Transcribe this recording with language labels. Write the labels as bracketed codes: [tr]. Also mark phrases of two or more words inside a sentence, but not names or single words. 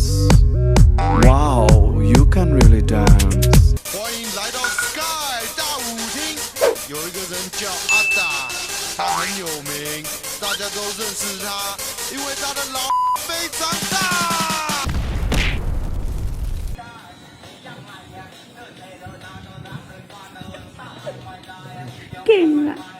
[en] Wow, you can really dance. [zh] 欢迎来到 Sky 大舞厅，有一个人叫阿达，他很有名，大家都认识他，因为他的老非常大。 [th] เก่งอะ